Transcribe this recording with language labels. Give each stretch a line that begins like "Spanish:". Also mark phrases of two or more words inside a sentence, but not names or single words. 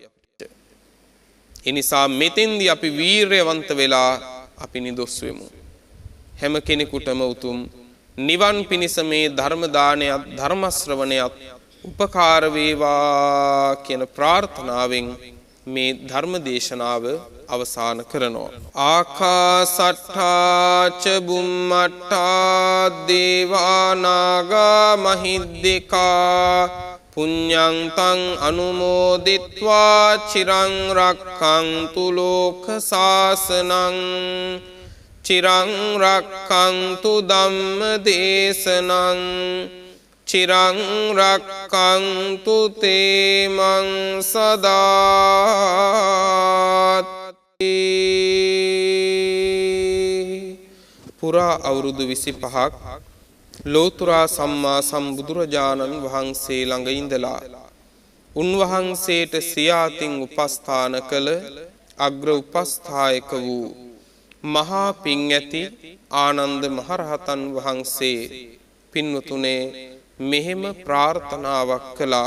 Sinhala: ඒ නිසා මෙතෙන්දී අපි වීරයවන්ත වෙලා අපි නිදොස් වෙමු. හැම කෙනෙකුටම උතුම් නිවන් පිණිස මේ ධර්ම දානයත්, ධර්ම ශ්‍රවණයත් උපකාර වේවා කියන ප්‍රාර්ථනාවෙන් මේ ධර්ම දේශනාව අවසන් කරනවා.
Pali: ආකාසට්ඨා ච බුම්මට්ඨා දේවා නාග මහිද්దికා පුඤ්ඤං තං අනුමෝදිත්වා චිරං රක්ඛන්තු ලෝක සාසනං චිරං රක්ඛන්තු ධම්ම දේශනං චිරං රක්ඛන්තු තේමං සදාති.
Sinhala: පුරා අවුරුදු 25ක් ලෝතුරා සම්මා සම්බුදුරජාණන් වහන්සේ ළඟ ඉඳලා උන්වහන්සේට සියාතින් උපස්ථාන කළ අග්‍ර උපස්ථායක වූ මහා පිං ඇති ආනන්ද මහරහතන් වහන්සේ පින්වතුනේ මෙහෙම ප්‍රාර්ථනාවක් කළා.